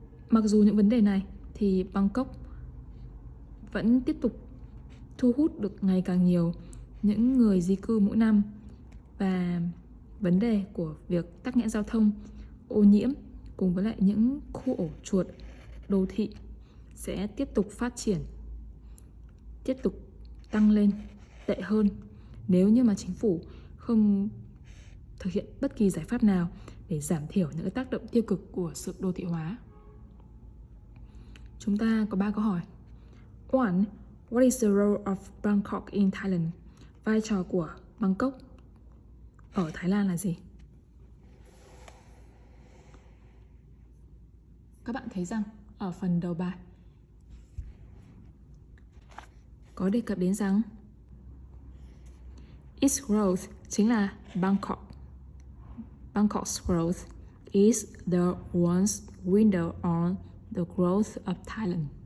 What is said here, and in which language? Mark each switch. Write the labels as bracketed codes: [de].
[vi] Mặc dù những vấn đề này thì Bangkok vẫn tiếp tục thu hút được ngày càng nhiều những người di cư mỗi năm, và vấn đề của việc tắc nghẽn giao thông, ô nhiễm cùng với lại những khu ổ chuột đô thị sẽ tiếp tục phát triển, tiếp tục tăng lên tệ hơn nếu như mà chính phủ không thực hiện bất kỳ giải pháp nào để giảm thiểu những tác động tiêu cực của sự đô thị hóa. Chúng ta có 3 câu hỏi. 1. [en] What is the role of Bangkok in Thailand? [vi] Vai trò của Bangkok ở Thái Lan là gì? Các bạn thấy rằng ở phần đầu bài có đề cập đến rằng [en] its growth [vi] chính là Bangkok. [en] Bangkok's growth is the one's window on the growth of Thailand.